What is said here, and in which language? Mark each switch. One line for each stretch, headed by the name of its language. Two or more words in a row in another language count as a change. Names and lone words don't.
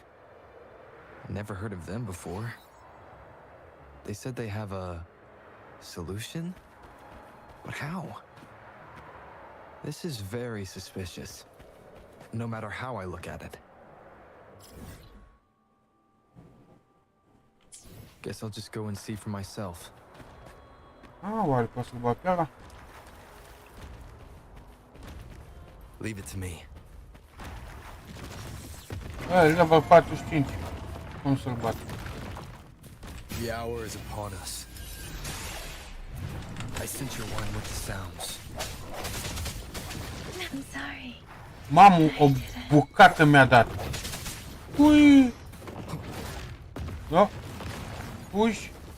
English: Never heard of them before. They said they have a solution? But how? This is very suspicious, no matter how I look at it. Guess I'll just go and see for myself.
Romanian: Oare pot să-l bag pe ăla?
English: Leave it to me. Level 45.
Romanian: Cum să-l bat?
English: The hour is upon us. I sent your one with the sounds. I'm sorry.
Romanian: Mamă, o bucată mi-a dat. Ui! Da? Puși?